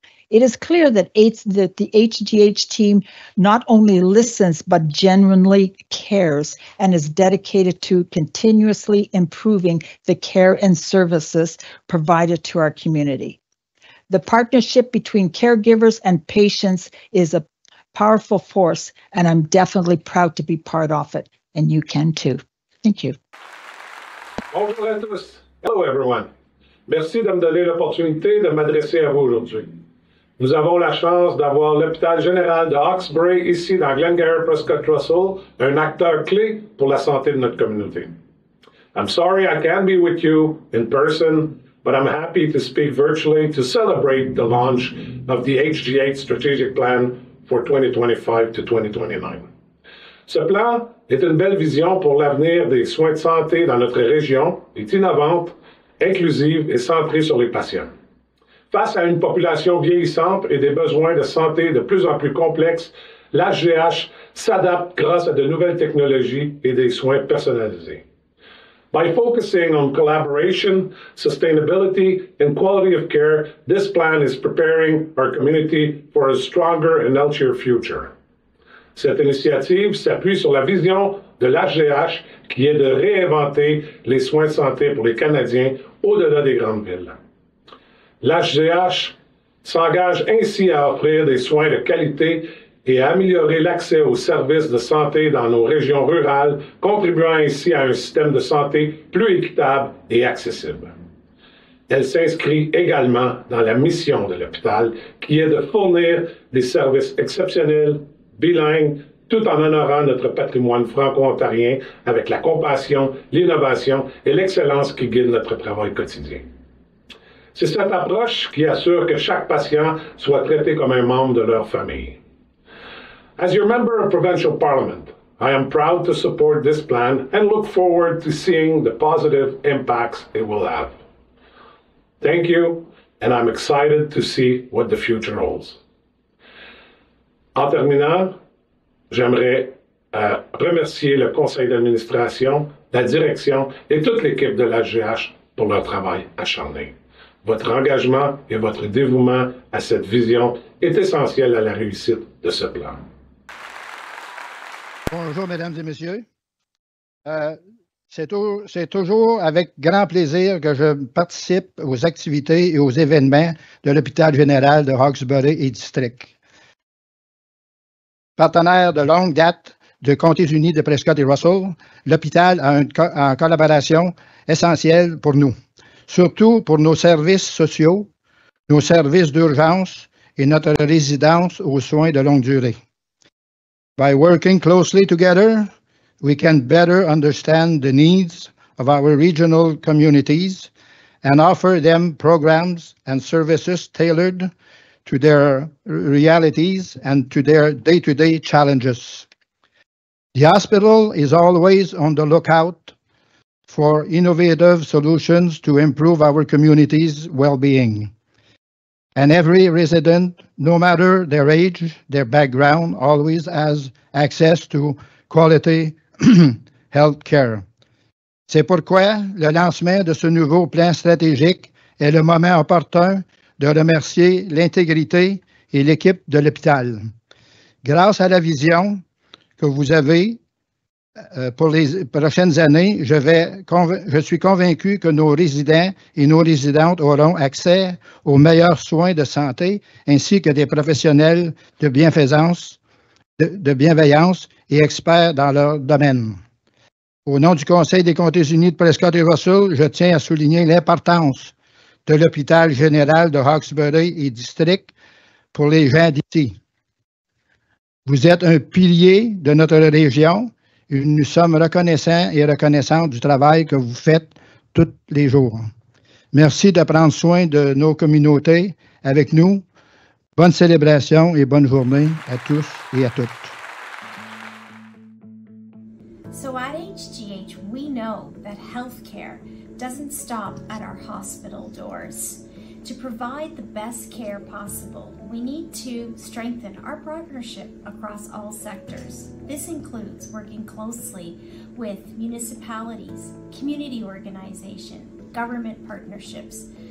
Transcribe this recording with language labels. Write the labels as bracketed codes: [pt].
[en] It is clear that the HGH team not only listens, but genuinely cares and is dedicated to continuously improving the care and services provided to our community. The partnership between caregivers and patients is a powerful force, and I'm definitely proud to be part of it, and you can too. Thank you. [fr] Bonjour à tous. [en] Hello everyone. [fr] Merci de me donner l'opportunité de m'adresser à vous aujourd'hui. Nous avons la chance d'avoir l'hôpital général de Hawkesbury ici dans Glengarry Prescott Russell, un acteur clé pour la santé de notre communauté. [en] I'm sorry I can't be with you in person, but I'm happy to speak virtually to celebrate the launch of the HGH Strategic Plan for 2025 to 2029. [fr] Ce plan est une belle vision pour l'avenir des soins de santé dans notre région, est innovante, inclusive et centrée sur les patients. Face à une population vieillissante et des besoins de santé de plus en plus complexes, l'HGH s'adapte grâce à de nouvelles technologies et des soins personnalisés. [en] By focusing on collaboration, sustainability, and quality of care, this plan is preparing our community for a stronger and healthier future. [fr] Cette initiative s'appuie sur la vision de l'HGH qui est de réinventer les soins de santé pour les Canadiens au-delà des grandes villes. L'HGH s'engage ainsi à offrir des soins de qualité et à améliorer l'accès aux services de santé dans nos régions rurales, contribuant ainsi à un système de santé plus équitable et accessible. Elle s'inscrit également dans la mission de l'hôpital, qui est de fournir des services exceptionnels, bilingues, tout en honorant notre patrimoine franco-ontarien avec la compassion, l'innovation et l'excellence qui guident notre travail quotidien. C'est cette approche qui assure que chaque patient soit traité comme un membre de leur famille. [en] As your member of Provincial Parliament, I am proud to support this plan and look forward to seeing the positive impacts it will have. Thank you, and I'm excited to see what the future holds. [fr] En terminant, j'aimerais remercier le conseil d'administration, la direction et toute l'équipe de l'HGH pour leur travail acharné. Votre engagement et votre dévouement à cette vision est essentiel à la réussite de ce plan. Bonjour, mesdames et messieurs. C'est toujours avec grand plaisir que je participe aux activités et aux événements de l'hôpital général de Hawkesbury et District. Partenaire de longue date de Comtés unis de Prescott et Russell, l'hôpital a une collaboration essentielle pour nous, surtout pour nos services sociaux, nos services d'urgence et notre résidence aux soins de longue durée. By working closely together, we can better understand the needs of our regional communities and offer them programs and services tailored to their realities and to their day-to-day challenges. The hospital is always on the lookout for innovative solutions to improve our community's well-being. And every resident, no matter their age, their background, always has access to quality health care. C'est pourquoi le lancement de ce nouveau plan stratégique est le moment opportun de remercier l'intégrité et l'équipe de l'hôpital. Grâce à la vision que vous avez pour les prochaines années, je suis convaincu que nos résidents et nos résidentes auront accès aux meilleurs soins de santé ainsi que des professionnels de bienfaisance, de bienveillance et experts dans leur domaine. Au nom du Conseil des Comtés unis de Prescott et Russell, je tiens à souligner l'importance de l'hôpital général de Hawkesbury et District pour les gens d'ici. Vous êtes un pilier de notre région et nous sommes reconnaissants et reconnaissantes du travail que vous faites tous les jours. Merci de prendre soin de nos communautés avec nous. Bonne célébration et bonne journée à tous et à toutes. [en] So at HGH, we know that healthcare doesn't stop at our hospital doors. To provide the best care possible, we need to strengthen our partnership across all sectors. This includes working closely with municipalities, community organizations, government partnerships